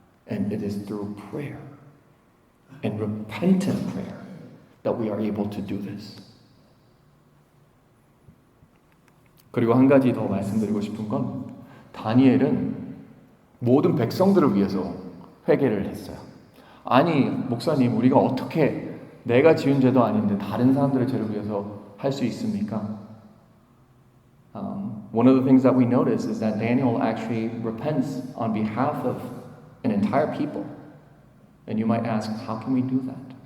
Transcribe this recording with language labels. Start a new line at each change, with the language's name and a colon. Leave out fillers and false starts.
English: And it is through prayer and repentant prayer that we are able to do this.
Korean: 그리고 한 가지 더 말씀드리고 싶은 건 다니엘은 모든 백성들을 위해서 회개를 했어요. 아니, 목사님, 우리가 어떻게 내가 지은 죄도 아닌데 다른 사람들의 죄를 위해서 할 수 있습니까?
English: one of the things that we notice is that Daniel actually repents on behalf of an entire people. And you might ask, how can we do that?